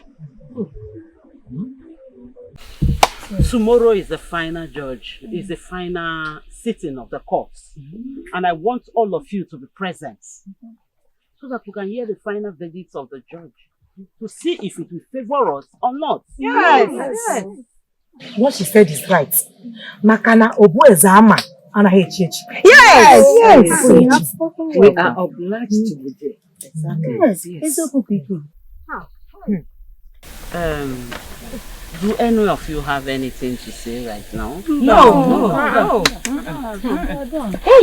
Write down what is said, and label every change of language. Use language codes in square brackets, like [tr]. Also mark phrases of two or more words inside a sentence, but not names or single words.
[en] Tomorrow is the final judge, is the final sitting of the courts. And I want all of you to be present so that you can hear the final verdicts of the judge to see if it will favor us or not. Yes. What she said is right. Makana obu ezama anahechechi. Yes. Yes. We are obliged to be there. Exactly. Yes. It's so people. Do any of you have anything to say right now? No. Hey!